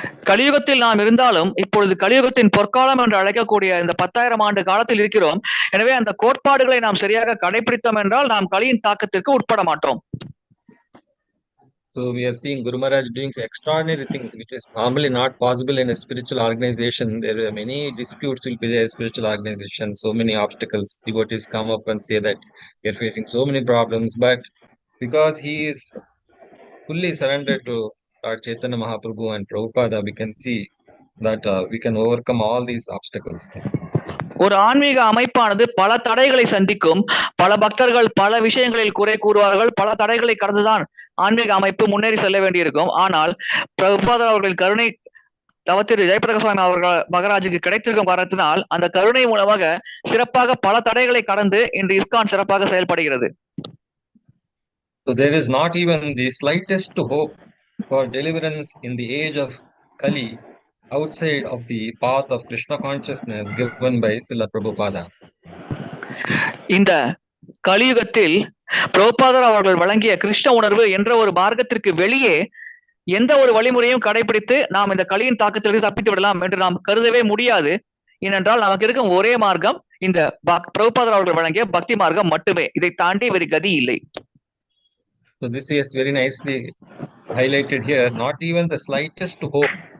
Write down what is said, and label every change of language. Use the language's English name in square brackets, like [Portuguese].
[Tamil] கலியுகத்தில் நாம் இருந்தாலும் இப்பொழுது கலியுகத்தின் பொற்காலம் என்று அழைக்கக்கூடிய இந்த 10,000 ஆண்டு காலத்தில் இருக்கிறோம். எனவே அந்த கோட்பாடுகளை நாம் சரியாக கடைபிடித்தோம் என்றால் நாம் கலியின் தாக்கத்திற்கு உட்பட மாட்டோம். [English] So we are seeing Guru Maharaj doing extraordinary things which is normally not possible in a spiritual organization. There are many disputes will be there in spiritual organization, so many obstacles. Devotees come up and say that we are facing so many problems, but because he is fully surrendered to Lord Chaitanya Mahaprabhu and Prabhupada, we can see that we can overcome all these obstacles. [Tamil] ஒரு ஆன்மீக அமைப்பானது பல தடைகளை சந்திக்கும். பல பக்தர்கள் பல விஷயங்களில் குறை கூறுவார்கள். பல தடைகளை கடந்துதான் ஆன்மீக அமைப்பு முன்னேறி செல்ல வேண்டியிருக்கும். ஆனால் பிரபுபாதர் அவர்களின் கருணை தவத்திரு ஜெயபிரகாஷ் சுவாமி அவர்கள் மகராஜுக்கு கிடைத்திருக்கும் காரணத்தினால் அந்த கருணை மூலமாக சிறப்பாக பல தடைகளை கடந்து இன்று இஸ்கான் சிறப்பாக செயல்படுகிறது. [English] So there is not even the slightest hope for deliverance in the age of Kali outside of the path of Krishna consciousness given by Srila Prabhupada. [Tamil] இந்த கலியுகத்தில் பிரபுபாதர் அவர்கள் வழங்கிய கிருஷ்ண உணர்வு என்ற ஒரு மார்க்கத்திற்கு வெளியே எந்த ஒரு வழிமுறையும் கடைபிடித்து நாம் இந்த கலியின் தாக்கத்திலிருந்து தப்பித்து விடலாம் என்று நாம் கருதவே முடியாது. ஏனென்றால் நமக்கு இருக்கும் ஒரே மார்க்கம் இந்த பிரபுபாதர் அவர்கள் வழங்கிய பக்தி மார்க்கம் மட்டுமே. இதை தாண்டி வேறு கதி இல்லை. [English] So this is very nicely highlighted here. Not even the slightest hope.